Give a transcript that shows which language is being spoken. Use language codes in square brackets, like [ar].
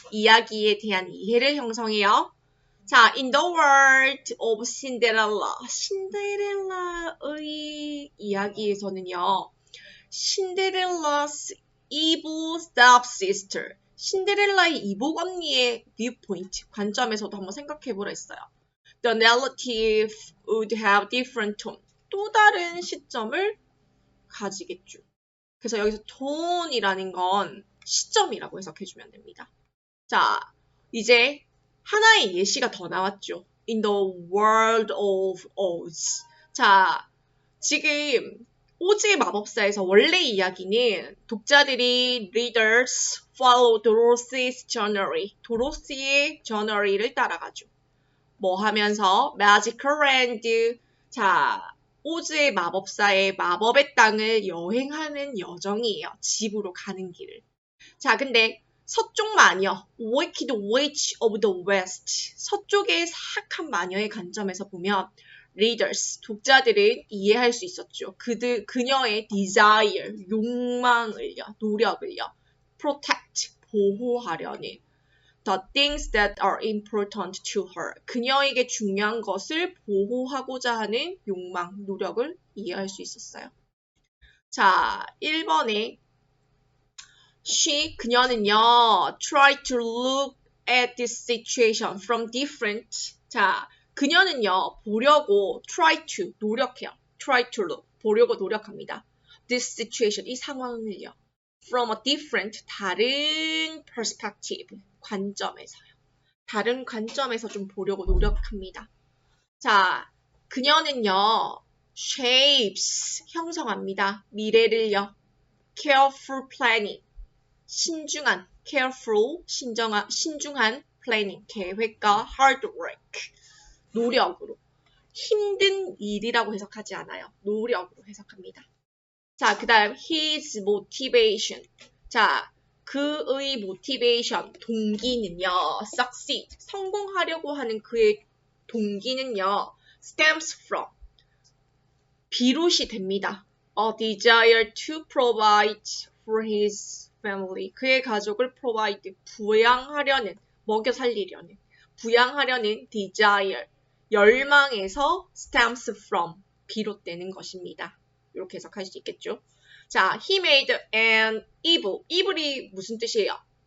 [ko] 이야기에 대한 이해를 형성해요. [en] 자, in the world of Cinderella. [ko] 신데렐라의 이야기에서는요. [en] 신데렐라's evil stepsister. [ko] 신데렐라의 이복 언니의 viewpoint, 관점에서도 한번 생각해보라 했어요. [en] The narrative would have different tone. [ko] 또 다른 시점을 가지겠죠. 그래서 여기서 tone이라는 건 시점이라고 해석해주면 됩니다. 자, 이제 하나의 예시가 더 나왔죠. [en] In the world of Oz. [ko] 자, 지금 오즈의 마법사에서 원래 이야기는 독자들이 [en] readers follow Dorothy's journey. [ko] 도로시의 journey를 따라가죠. 뭐 하면서 magical land. 자, 오즈의 마법사의 마법의 땅을 여행하는 여정이에요. 집으로 가는 길을. 자, 근데 서쪽 마녀, [en] Wicked Witch of the West. [ko] 서쪽의 사악한 마녀의 관점에서 보면 readers, 독자들은 이해할 수 있었죠. 그녀의 desire, 욕망을요, 노력을요, protect, 보호하려는 [en] the things that are important to her. [ko] 그녀에게 중요한 것을 보호하고자 하는 욕망, 노력을 이해할 수 있었어요. 자, 1번에 그녀는요, [en] try to look at this situation from different. [ko] 자, 그녀는요, 보려고 try to, 노력해요. try to look, 보려고 노력합니다. this situation, 이 상황을요. [en] from a different, [ko] 다른 perspective, 관점에서요. 다른 관점에서 좀 보려고 노력합니다. 자, 그녀는요, shapes, 형성합니다. 미래를요. [en] careful planning, [ko] 신중한, careful, 신중한 planning, 계획과 [en] hard work, [ko] 노력으로. 힘든 일이라고 해석하지 않아요. 노력으로 해석합니다. 자, 그 다음 [en] his motivation. [ko] 자, 그의 motivation, 동기는요. succeed, 성공하려고 하는 그의 동기는요. stems from, 비롯이 됩니다. [en] a desire to provide for his family. [ko] 그의 가족을 provide, 부양하려는, 먹여 살리려는, 부양하려는 desire, 열망에서 stems from, 비롯되는 것입니다. 이렇게 해석할 수 있겠죠. [en] 자, he made an evil. [ko] evil이 무슨 뜻이에요?